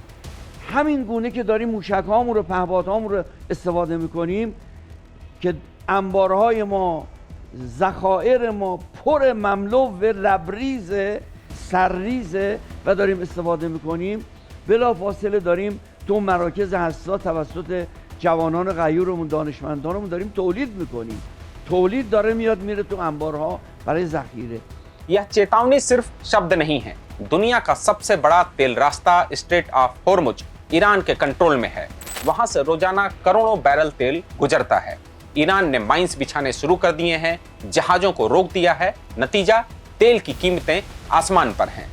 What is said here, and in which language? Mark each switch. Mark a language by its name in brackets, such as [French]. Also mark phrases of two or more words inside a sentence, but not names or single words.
[Persian] همین گونه که داریم موشک‌هامون رو، پهپادهامون رو استفاده می‌کنیم که انبارهای ما، ذخایر ما پر مملو و لبریز سرریز و داریم استفاده میکنیم، بلافاصله داریم تو مراکز حساس توسط جوانان غیورمون، دانشمندانمون داریم تولید میکنیم. تولید داره میاد میره تو انبارها برای ذخیره. [Hindi] यह चेतावनी सिर्फ शब्द नहीं है। दुनिया का सबसे बड़ा तेल रास्ता स्ट्रेट ऑफ होर्मुज ईरान के कंट्रोल में है। वहां से रोजाना करोड़ों बैरल तेल गुजरता है। ईरान ने माइंस बिछाने शुरू कर दिए हैं, जहाजों को रोक दिया है। नतीजा, तेल की कीमतें आसमान पर हैं।